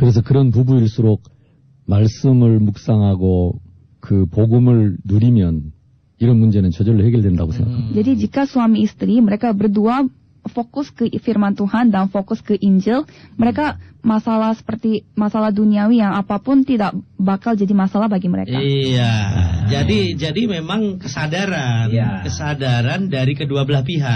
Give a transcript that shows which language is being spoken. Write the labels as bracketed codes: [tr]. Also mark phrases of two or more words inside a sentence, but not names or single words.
[ko] 그래서 그런 부부일수록 말씀을 묵상하고 그 복음을 누리면 이런 문제는 저절로 해결된다고 생각합니다. [id] Jadi jika suami istri mereka berdua fokus ke firman Tuhan dan fokus ke Injil, mereka masalah seperti masalah duniawi yang apapun tidak bakal jadi masalah bagi mereka. Iya. Jadi memang kesadaran dari kedua belah pihak.